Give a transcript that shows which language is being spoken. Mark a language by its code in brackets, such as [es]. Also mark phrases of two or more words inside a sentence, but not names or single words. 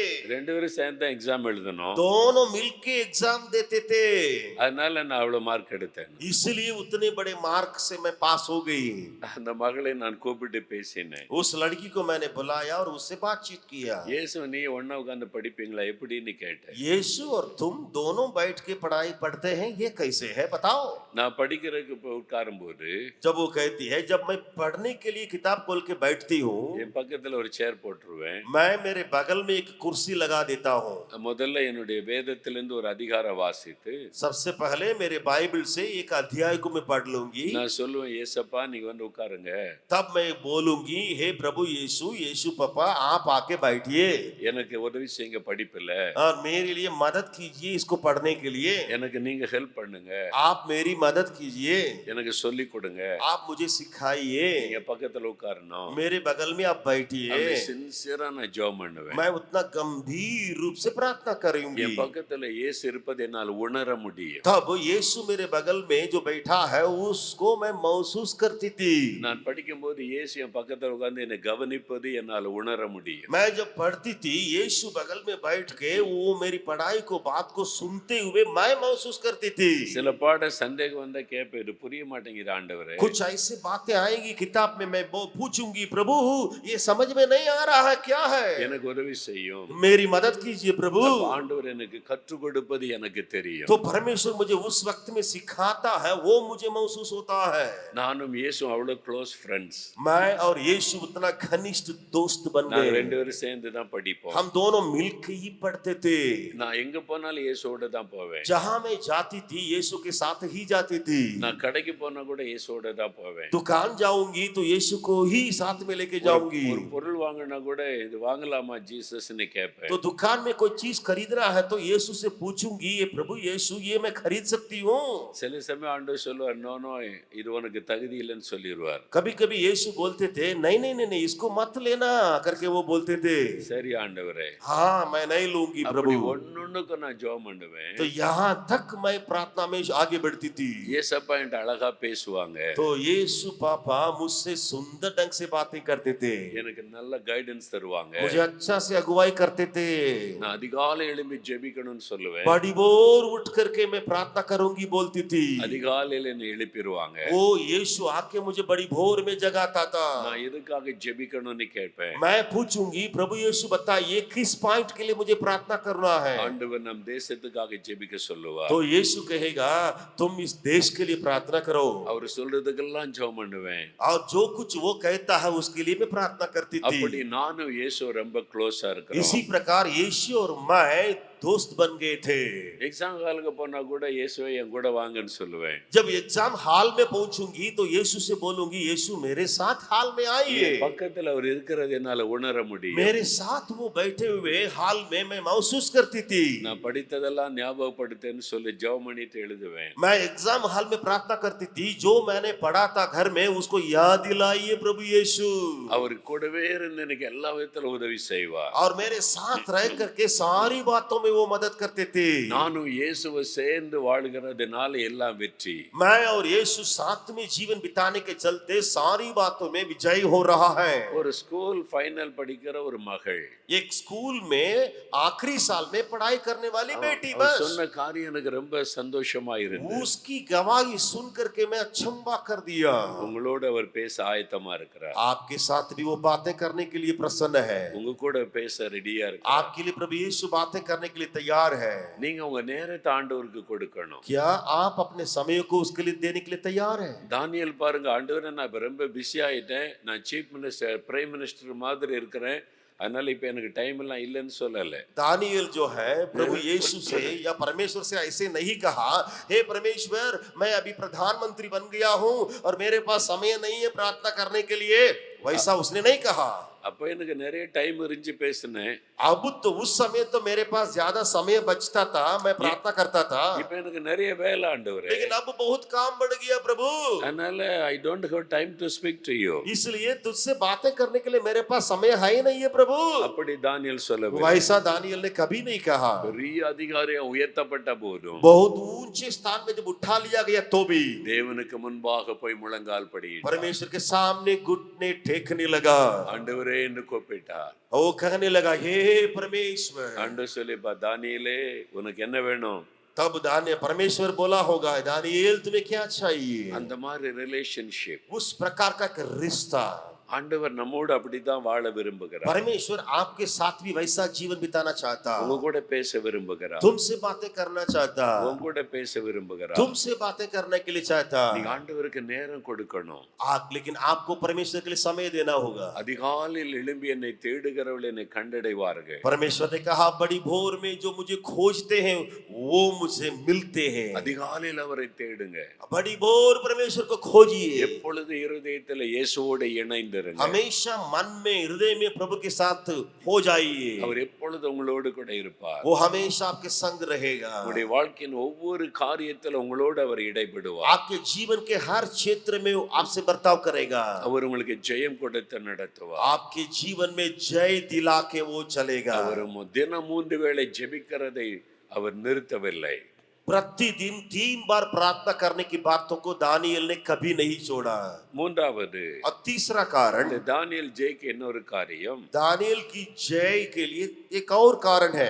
[ta] ரெண்டு பேரும் சேர்ந்து தான் எக்ஸாம் எழுதணும். [hi] दोनों मिल के एग्जाम देते थे, [ta] அதனால நான் அவ்வளவு மார்க் எடுத்தேன். [hi] इसलिए उतने बड़े मार्क से मैं पास हो गई। [ta] அந்த மகளை நான் கூப்பிட்டு பேசினேன். [hi] उस लड़की को मैंने बुलाया और उससे बातचीत किया। [ta] இயேசு நீ ஒண்ணா உட்கார்ந்து படிப்பீங்களா எப்படின்னு கேட்டேன். [hi] यीशु और तुम दोनों बैठ के पढ़ाई पढ़ते हैं, ये कैसे है बताओ। [ta] நான் படிக்கிறதுக்கு இப்போ உட்காரும்போது [hi] जब वो कहती है जब मैं पढ़ने के लिए किताब खोल के बैठती हूँ, [ta] என் பக்கத்துல ஒரு சேர் போட்டுருவேன். [hi] मैं मेरे बगल में एक कुर्सी लगा देता हूँ। [ta] முதல்ல என்னுடைய வேதத்திலிருந்து ஒரு அதிகாரம் வாசித்து [hi] सबसे पहले मेरे बाइबल से एक अध्याय को मैं पढ़ लूंगी। [ta] நான் சொல்லுவேன், ஏசப்பா நீங்க வந்து உட்காருங்க, [hi] तब मैं बोलूंगी हे प्रभु यीशु, यीशु पापा आप आके बैठिए [ta] எனக்கு उदவி செய்யுங்க படிப்புல, [hi] और मेरे लिए मदद कीजिए इसको पढ़ने के लिए, [ta] எனக்கு நீங்க ஹெல்ப் பண்ணுங்க, [hi] आप मेरी मदद कीजिए, [ta] எனக்கு சொல்லி கொடுங்க, [hi] आप मुझे सिखाइए, [ta] நீங்க பக்கத்துல உட்காரணும். [hi] मेरे बगल में आप बैठिए। [ta] சின்சியரா நான் ஜெபம் பண்ணுவேன். [hi] मैं उतना गंभीर रूप से प्रार्थना करूंगी। [ta] என் பக்கத்துல இயேசு இருப்பதை என்னால் உணர முடியும். [hi] तब यीशु मेरे बगल में जो बैठा है उसको मैं महसूस करती थी। [ta] நான் படிக்கும்போது இயேசு என் பக்கத்துல உட்கார்ந்து என்னை கவனிப்பது என்னால் உணர முடியும். [hi] मैं जब पढ़ती थी यीशु बगल में बैठ के वो मेरी पढ़ाई को बात को सुनते हुए मैं महसूस करती थी। [ta] சில பாட சந்தேகம் வந்தா கேட்பேன், இது புரிய மாட்டேங்குது ஆண்டவரே. [hi] कुछ ऐसे बातें आएंगी किताब में, मैं वो पूछूंगी प्रभु ये समझ में नहीं आ रहा है क्या है, [ta] எனக்கு உதவி செய்யும். [hi] मेरी मदद कीजिए प्रभु। [ta] ஆண்டவர் எனக்கு கற்றுக் கொடுப்பது எனக்கு தெரியும். [hi] तो परमेश्वर मुझे उस वक्त में सिखाता है, वो मुझे महसूस होता है। [ta] நானும் இயேசு அவ்வளவு [en] close friends. [hi] मैं और यीशु उतना घनिष्ठ दोस्त बन [ta] நாங்க [hi] गए, [ta] ரெண்டு பேரும் சேர்ந்து தான் படிப்போம். [hi] हम दोनों मिलके ही पढ़ते थे। [ta] நான் எங்க போனாலும் இயேசுவோட தான் போவேன். [hi] जहां मैं जाती थी यीशु के साथ ही जाती थी। [ta] நான் கடைக்கு போனா கூட இயேசுவோட தான் போவேன். [hi] दुकान जाऊंगी तो यीशु को ही साथ में लेके जाऊंगी। [ta] ஒரு பொருள் வாங்கினா கூட இது வாங்கலாமா ஜீசஸ்னு கேட்பேன். [hi] तो दुकान में कोई चीज खरीदना है तो यीशु से पूछूंगी ये प्रभु यीशु ये मैं खरीद सकती हूँ। [ta] சில சமயம் ஆண்டவர் சொல்லுவார், [en] no no [ta] இது உனக்கு தகுதி இல்லைன்னு சொல்லிடுவார். [hi] कभी कभी यीशु बोलते थे नहीं नहीं नहीं नहीं इसको मत लेना करके वो बोलते थे। [ta] சரி ஆண்டவரே, [hi] हाँ मैं नहीं लूंगी [ta] அப்படி [hi] प्रभु। [ta] ஒன்னொன்னுக்கு நான் ஜெபம் பண்ணுவேன். [hi] तो यहाँ तक मैं प्रार्थना में आगे बढ़ती थी। [ta] ஏசப்பா என்கிட்ட அழகா பேசுவாங்க. [hi] तो यीशु पापा मुझसे सुंदर ढंग से बातें करते थे, [ta] எனக்கு நல்ல கைடன்ஸ் தருவாங்க. [hi] मुझे अच्छा से अगुवाई करते थे। [ta] நான் அதிகாலை எழும்பி ஜெபிக்கணும்னு சொல்லுவேன். [hi] बड़ी भोर उठ करके मैं प्रार्थना करूंगी बोलती थी। [ta] அதிகாலையில என்னை எழுப்பிடுவாங்க. [hi] वो यीशु आके मुझे बड़ी भोर में जगाता था। [ta] நான் எதுக்காக ஜெபிக்கணும்னு கேட்பேன். [hi] मैं पूछूंगी प्रभु यीशु बताइए किस पॉइंट के लिए मुझे प्रार्थना करना है। [ta] ஆண்டவர் நம் தேசத்துக்காக ஜெபிக்க சொல்லுவார். [hi] तो यीशु कहेगा तुम इस देश के लिए प्रार्थना करो, [ta] அவர் சொல்றதுக்கெல்லாம் ஜெபம் பண்ணுவேன். [hi] और जो कुछ वो कहता है उसके लिए मैं प्रार्थना करती थी। [ta] அப்படி நானும் இயேசு ரொம்ப க்ளோஸா இருக்கிறோம். [hi] इसी प्रकार यीशु और मैं दोस्त बन गए थे। [en] exam hall [ta] போனா கூட இயேசுவை என் கூட வாங்கன்னு சொல்லுவேன். [hi] जब [en] exam hall [hi] में पहुंचूंगी तो यीशु से बोलूंगी यीशु मेरे साथ हॉल में आइए। [ta] பக்கத்துல அவர் இருக்கிறது என்னால உணர முடியும். [hi] मेरे साथ वो बैठे हुए हॉल में मैं महसूस करती थी। [ta] நான் படித்ததெல்லாம் ஞாபகப்படுத்தேன்னு சொல்லி ஜெபம் பண்ணிட்டு எழுதுவேன். [hi] मैं [en] exam hall [hi] में प्रार्थना करती थी जो मैंने पढ़ा था घर में उसको याद दिलाइए प्रभु यीशु। [ta] அவர் கூடவே இருந்து எனக்கு எல்லா விதத்துல உதவி செய்வார். [hi] और मेरे साथ रह करके सारी बातों में वो मदद करते थे। [ta] நானும் இயேசுவை சேர்ந்து வாழ்கிறதுனால எல்லாம் வெற்றி. [hi] मैं और यीशु साथ में जीवन बिताने के चलते सारी बातों में विजय हो रहा है। [ta] ஒரு [en] school final [ta] படிக்கிற ஒரு மகள், [hi] एक स्कूल में आखिरी साल में पढ़ाई करने वाली बेटी, [ta] அவர் [hi] बस [ta] சொன்ன காரியம் எனக்கு ரொம்ப சந்தோஷமா இருந்தது. [hi] उसकी गवाही सुन करके मैं अचंभा कर दिया। [ta] உங்களோட அவர் பேச ஆயத்தமா இருக்கிறார். [hi] आपके साथ भी वो बातें करने के लिए प्रसन्न है। [ta] உங்க கூட பேச ரெடியா இருக்கிறார். [hi] आपके लिए प्रभु यीशु बातें करने के लिए तैयार है। [ta] நீங்க உங்க நேரத்தை ஆண்டவருக்கு கொடுக்கணும். [hi] क्या आप अपने समय को उसके लिए देने के लिए तैयार है? [ta] தானியேல் பாருங்க, ஆண்டவரே நான் இப்ப ரொம்ப பிஸி ஆயிட்டேன், நான் [en] chief minister prime minister [ta] மாதிரி இருக்கிறேன், அதனால இப்ப எனக்கு டைம் எல்லாம் இல்லைன்னு சொல்லல. [hi] दानियल जो है प्रभु यीशु से या परमेश्वर से ऐसे नहीं कहा हे परमेश्वर मैं अभी प्रधानमंत्री बन गया हूं और मेरे पास समय नहीं है प्रार्थना करने के लिए, वैसा उसने नहीं कहा। [ta] அப்ப எனக்கு நிறைய டைம் இருந்துச்சு பேசினேன். [hi] अब तो उस समय तो मेरे पास ज्यादा समय बचता था, मैं प्रार्थना करता था, [ta] இப்ப எனக்கு நிறைய வேலை ஆண்டவரே. [hi] लेकिन अब बहुत काम बढ़ गया प्रभु, [ta] அதனால [en] I don't have time to speak to you. [hi] इसलिए तुझसे बातें करने के लिए मेरे पास समय है ही नहीं है प्रभु। [ta] அப்படி தானியேல் சொல்லவில்லை. [hi] वैसा दानियल ने कभी नहीं कहा। [ta] பெரிய அதிகாரியா உயர்த்தப்பட்ட போதும் [hi] बहुत ऊंचे स्थान में जब उठा लिया गया तो भी [ta] தேவனுக்கு முன்பாக போய் முழங்கால் படியிட்டார். [hi] परमेश्वर के सामने घुटने टेकने लगा, [ta] ஆண்டவரே என்று கூப்பிட்டார். [hi] वो कहने लगा हे परमेश्वर। [ta] ஆண்டவர் சொல்லிப்பா, தானியேலே உனக்கு என்ன வேணும்? [hi] तब दानियल परमेश्वर बोला होगा दानियल तुम्हें क्या चाहिए। [ta] அந்த மாதிரி ரிலேஷன்ஷிப் [hi] उस प्रकार का एक रिश्ता [ta] ஆண்டவர் நம்மோடு அப்படித்தான் வாழ விரும்புகிறார். [hi] परमेश्वर आपके साथ भी वैसा जीवन बिताना चाहता, [ta] உங்க கூட பேச விரும்புகிறார். [hi] तुमसे बातें करना चाहता, [ta] உங்க கூட பேச விரும்புகிறார். [hi] तुमसे बातें करने के लिए चाहता। [ta] நீங்க ஆண்டவருக்கு நேரம் கொடுக்கணும். [hi] आप लेकिन आपको परमेश्वर के लिए समय देना होगा। [ta] அதிகாலையில் எழும்பி என்னை தேடுகிறவர்கள் என்னை கண்டடைவார்கள். [hi] परमेश्वर ने कहा बड़ी भोर में जो मुझे खोजते हैं वो मुझे मिलते हैं। [ta] அதிகாலையில் அவரை தேடுங்க. [hi] बड़ी भोर परमेश्वर को खोजिए। [ta] எப்பொழுது இருதயத்தில் இயேசுவோடு இணைந்திருங்க. [hi] हमेशा मन में हृदय में प्रभु के साथ हो जाइए, [ta] அவர் எப்பொழுது உங்களோடு கூட இருப்பார். [hi] वो हमेशा आपके संग रहेगा। [ta] உங்களுடைய வாழ்க்கையின் ஒவ்வொரு காரியத்தில் உங்களோடு அவர் இடைப்படுவார். [hi] आपके जीवन के हर क्षेत्र में वो आपसे बर्ताव करेगा। [ta] அவர் உங்களுக்கு ஜெயம் கொடுத்து நடத்துவார். [hi] आपके जीवन में जय दिला के वो चलेगा। [ta] அவர் தினம் 3 வேளை ஜெபிக்கிறதை அவர் நிறுத்தவில்லை. [hi] प्रतिदिन 3 बार प्रार्थना करने की बातों को दानियल ने कभी नहीं छोड़ा। [ta] மூன்றாவது, [hi] और तीसरा कारण [ta] இந்த தானியேல் ஜெயிக்க இன்னொரு காரியம், [hi] दानियल की जय के लिए एक और कारण है।